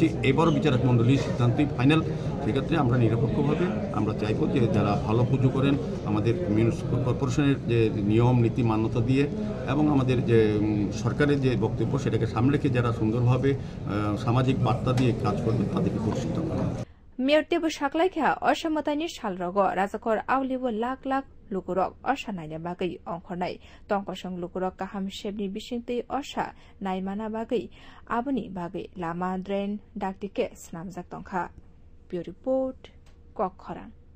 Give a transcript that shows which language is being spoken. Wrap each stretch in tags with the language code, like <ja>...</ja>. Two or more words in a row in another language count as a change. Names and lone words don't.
<bn>এবারও বিচারক মণ্ডলীর সিদ্ধান্তই ফাইনাল। সেক্ষেত্রে আমরা নিরপেক্ষভাবে আমরা চাইব যে যারা ভালো পুজো করেন, আমাদের মিউনিসিপ্যাল কর্পোরেশনের যে নিয়ম নীতি মান্যতা দিয়ে এবং আমাদের যে সরকারের যে বক্তব্য সেটাকে সামনে রেখে যারা সুন্দরভাবে সামাজিক বার্তা দিয়ে কাজ করবে তাদেরকে পুরস্কৃত করা।</bn> <brx>মেয়র টেবু সাকলাইখা অসমতাनि सालरग राजाखर आवलिबो लाख लाख लुकुरक असा नायना बागै अंखरनाय तंकसं लुकुरक काहाम शेबनि बिसिंतै असा नायमाना बागै आबुनि बागै लामा ड्रेन डाक्टिके स्नामजाक तंखा।</brx> <en>bureau report</en> <brx>कखरां।</brx>